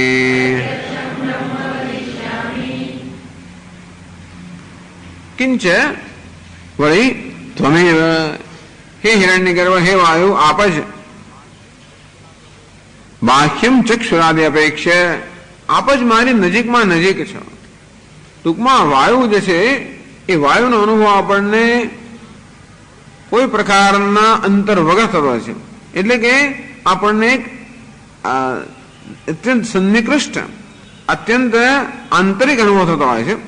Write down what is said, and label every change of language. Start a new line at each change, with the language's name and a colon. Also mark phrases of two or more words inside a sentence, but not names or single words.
Sanskrit: किंच वही त्वमेव, हे हिरण्यगर्भ हे वायु
Gujarati: આપ જ
Sanskrit: बाह्यम चक्षुरादि अपेक्ष
Gujarati: આપ જ મારી નજીકમાં નજીક છો. ટૂંકમાં વાયુ જે છે એ વાયુનો અનુભવ આપણને કોઈ પ્રકારના અંતર વગર થતો છે. એટલે કે આપણને અત્યંત સન્નિકૃષ્ટ અત્યંત આંતરિક અનુભવ થતો હોય છે.